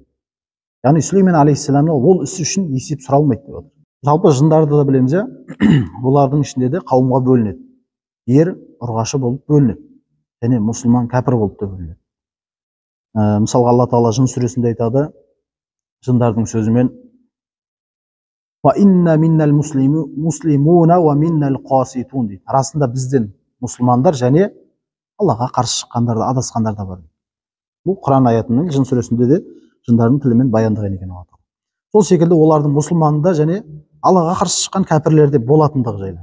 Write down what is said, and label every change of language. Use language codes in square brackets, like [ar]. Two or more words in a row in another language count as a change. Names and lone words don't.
[kk] Яғни Сүлеймен алейхиссаламға ол іс үшін есеп сұралмайды деп отыр. Жалпы жындарды да білеміз, бұлардың ішінде де қауымға бөлінеді. Ер ұрғашы болып бөлінеді. Және мұсылман кәпір болып та бөлінеді. Мысалға Алла Тағала жын сүресінде айтады, жындардың сөзімен: [ar] "وإنا منا المسلمون ومنا القاسطون" дейді. [kk] Арасында бізден мұсылмандар және Аллаға қарсы шыққандар да, адасқандар да бар. Бұл Құран аятының жын сүресінде де жындардың тілімен баяндаған екен Алла Тағала. Сол секілді олардың мұсылманында және Аллаға қарсы шыққан кәпірлерде болатындығы жайлы.